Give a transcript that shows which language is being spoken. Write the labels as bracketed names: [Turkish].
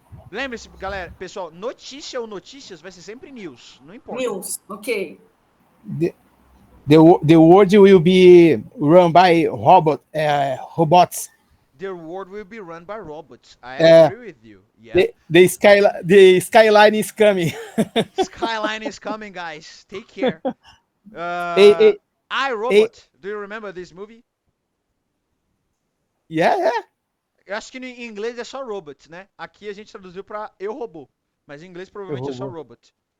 [Portuguese] Lembre-se, galera, pessoal, notícia ou notícias vai ser sempre news, não importa. [English] News. Okay. The world will be run by robots. The world will be run by robots. I agree with you. Yeah. The skyline is coming. Skyline is coming, guys. Take care. iRobot. Do you remember this movie? Yeah. [Portuguese] Eu acho que em inglês é só robot, né? Aqui a gente traduziu pra Eu Robô. Mas em inglês provavelmente é só robot.